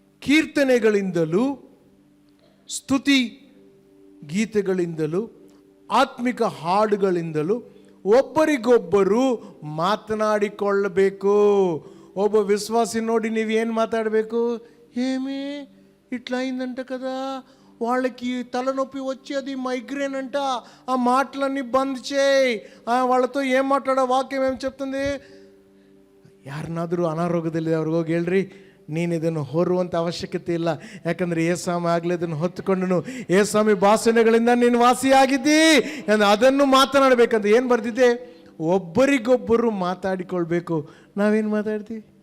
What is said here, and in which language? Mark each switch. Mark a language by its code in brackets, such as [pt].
[kn] ಕೀರ್ತನೆಗಳಿಂದಲೂ ಸ್ತುತಿ ಗೀತೆಗಳಿಂದಲೂ ಆತ್ಮಿಕ ಹಾಡುಗಳಿಂದಲೂ ಒಬ್ಬರಿಗೊಬ್ಬರು ಮಾತನಾಡಿಕೊಳ್ಳಬೇಕು. [te] ಒಬ್ಬ విశ్వాసి ನೋಡಿ నీవేం మాట్లాడಬೇಕು? ఏమి ఇట్లా అయిందంట కదా, వాళ్ళకి తలనొప్పి వచ్చేది మైగ్రేన్ అంట, ఆ మాటలన్నీ బంద్ చేయి. వాళ్ళతో ఏం మాట్లాడో వాక్యం ఏం చెప్తుంది? [kn] ಯಾರನ್ನಾದರೂ ಅನಾರೋಗ್ಯದಲ್ಲಿ ಅವ್ರಿಗೆ ಹೋಗಿ ಹೇಳ್ರಿ, ನೀನು ಇದನ್ನು ಹೊರುವಂಥ ಅವಶ್ಯಕತೆ ಇಲ್ಲ, ಯಾಕಂದರೆ ಏಸಾಮಿ ಆಗಲೇ ಇದನ್ನು ಹೊತ್ತುಕೊಂಡನು, ಏಸಾಮಿ ಭಾಷಣಗಳಿಂದ ನೀನು ವಾಸಿಯಾಗಿದ್ದಿ, ಅದನ್ನು ಮಾತನಾಡಬೇಕಂತ. ಏನು ಬರ್ದಿದೆ? ಒಬ್ಬರಿಗೊಬ್ಬರು ಮಾತಾಡಿಕೊಳ್ಬೇಕು. ನಾವೇನು ಮಾತಾಡ್ತೀವಿ?